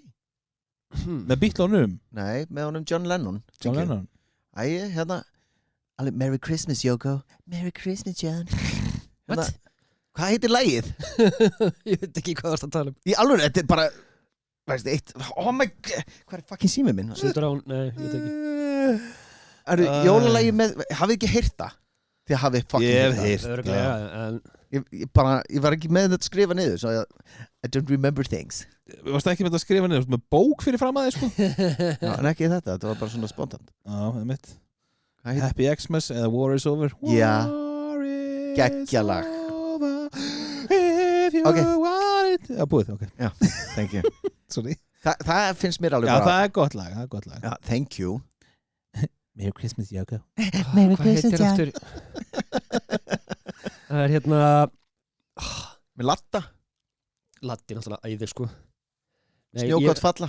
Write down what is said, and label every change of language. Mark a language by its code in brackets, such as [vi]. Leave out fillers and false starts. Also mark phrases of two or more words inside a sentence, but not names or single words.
[is] með bílunum með honum John Lennon Æ, hérna alveg, [en] Merry Christmas Yoko Merry Christmas John What? [is] Hvað heitir lagið? Ég veit ekki hvað það er að tala um Í alveg, þetta er bara veist, eitt, [en] oh my god [is] hvað er fucking símið minn? Sittur á, nei, ég veit ekki Það eru jólalagi með, hafið ekki heyrt það? Þið hafið fucking Ég hef heyrt Örugglega, en Ég var ekki með þetta að skrifa niður svo [en] I don't remember things [is] Þú varst ekki með þetta að skrifa niður með bók fyrir fram að þið sko Já, en ekki þetta, þetta var bara svona spontant Já, það er mitt Happy Xmas eða War is Over Já, War geggjalag [en] If you Ok. want it [is] Já, búið, ok Já, [en] thank you Sorry [is] Það finnst mér alveg Já, bara það er gott lag, Já, [en] thank you Merry Christmas, Yoko Merry Christmas, John [is] Það er hérna Með latta, Latti náttúrulega æðir sko Nei, snjókott falla